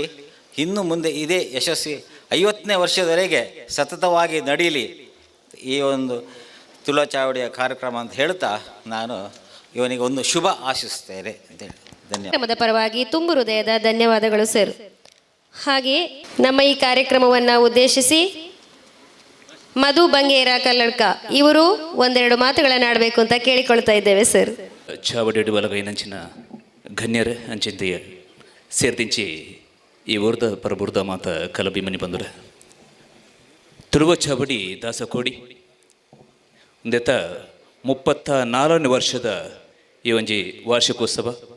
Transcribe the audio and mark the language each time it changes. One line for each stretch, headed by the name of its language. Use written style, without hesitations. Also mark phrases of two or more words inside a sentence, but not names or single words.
Kannada: ಇನ್ನು ಮುಂದೆ ಇದೇ ಯಶಸ್ವಿ 50ನೇ ವರ್ಷದವರೆಗೆ ಸತತವಾಗಿ ನಡೀಲಿ ಈ ಒಂದು ತುಳುವಾಚಾವಡಿಯ ಕಾರ್ಯಕ್ರಮ ಅಂತ ಹೇಳ್ತಾ ನಾನು ಇವನಿಗೆ ಒಂದು ಶುಭ ಆಶಿಸ್ತೇನೆ ಅಂತೇಳಿ ಧನ್ಯವಾದ. ಕಾರ್ಯಕ್ರಮದ ಪರವಾಗಿ ತುಂಬು ಹೃದಯದ ಧನ್ಯವಾದಗಳು ಸರ್. ಹಾಗೆಯೇ ನಮ್ಮ ಈ ಕಾರ್ಯಕ್ರಮವನ್ನು ಉದ್ದೇಶಿಸಿ ಮಧು ಬಂಗೇರ ಕಲ್ಲಡ್ಕ ಇವರು ಒಂದೆರಡು ಮಾತುಗಳನ್ನು ಆಡಬೇಕು ಅಂತ ಕೇಳಿಕೊಳ್ತಾ ಇದ್ದೇವೆ ಸರ್.
Tulu: ಚಾವಡಿ ಬಲಗೈನಂಚಿನ ಗಣ್ಯರ ಅಂಚಿಂತೆಯ ಸೇರ್ತಿಂಚಿ ಈ ಊರ್ದ ಪರಬುರ್ದ ಮಾತ ಕಲಬಿಮನಿ ಬಂದುರ ತುಳುವ ಚಾವಡಿ ದಾಸಕೋಡಿ ಒಂದೆತ್ತ 34ನೇ ವರ್ಷದ ಈ ಒಂಜಿ ವಾರ್ಷಿಕೋತ್ಸವ.